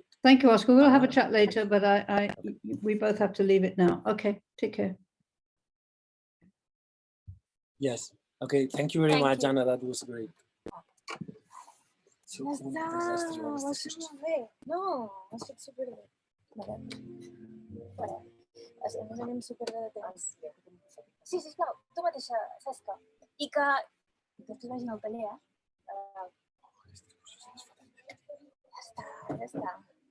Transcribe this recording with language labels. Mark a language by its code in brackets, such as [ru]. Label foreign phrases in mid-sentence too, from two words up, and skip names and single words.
[en] Thank you, Oscar. We'll have a chat later, but we both have to leave it now. Okay, take care. Yes. Okay. Thank you very much, Anna. That was great. [ca] No, ha estat superbé. Ens anem superbé de temps. Sí, sisplau, tu mateixa, Cesca. I que després vagin al taller, Ja està, superbé.